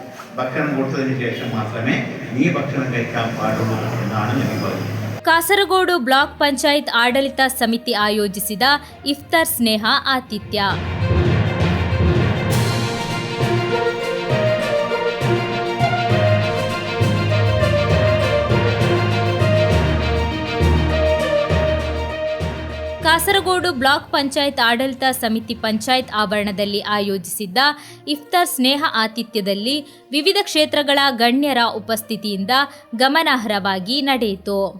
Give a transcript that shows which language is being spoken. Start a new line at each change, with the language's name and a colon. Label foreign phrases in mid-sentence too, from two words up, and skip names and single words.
Malayalam: ഭക്ഷണം കൊടുത്തതിന് ശേഷം മാത്രമേ നീ ഭക്ഷണം കഴിക്കാൻ പാടുള്ളൂ എന്നാണ് നബി പറഞ്ഞത്.
Kannada: ಕಾಸರಗೋಡು ಬ್ಲಾಕ್ ಪಂಚಾಯತ್ ಆಡಳಿತ ಸಮಿತಿ ಆಯೋಜಿಸಿದ ಇಫ್ತಾರ್ ಸ್ನೇಹ ಆತಿಥ್ಯ. ಕಾಸರಗೋಡು ಬ್ಲಾಕ್ ಪಂಚಾಯತ್ ಆಡಳಿತ ಸಮಿತಿ ಪಂಚಾಯತ್ ಆವರಣದಲ್ಲಿ ಆಯೋಜಿಸಿದ್ದ ಇಫ್ತಾರ್ ಸ್ನೇಹ ಆತಿಥ್ಯದಲ್ಲಿ ವಿವಿಧ ಕ್ಷೇತ್ರಗಳ ಗಣ್ಯರ ಉಪಸ್ಥಿತಿಯಿಂದ ಗಮನಾರ್ಹವಾಗಿ ನಡೆಯಿತು.